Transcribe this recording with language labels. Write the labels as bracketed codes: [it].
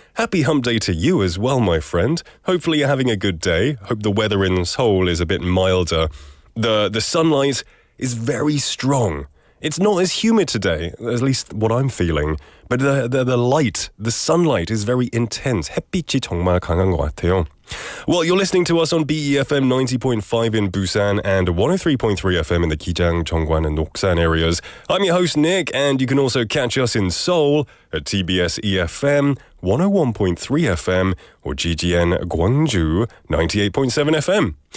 [en] Happy Hump Day to you as well, my friend. Hopefully you're having a good day. Hope the weather in Seoul is a bit milder. The sunlight is very strong. It's not as humid today, at least what I'm feeling. But the light, the sunlight is very intense. [ko] 햇빛이 정말 강한 것 같아요. [en] Well, you're listening to us on BEFM 90.5 in Busan and 103.3 FM in the Gijang, Cheongwan and Noksan areas. I'm your host, Nick, and you can also catch us in Seoul at TBS EFM 101.3 FM or GGN Gwangju 98.7 FM.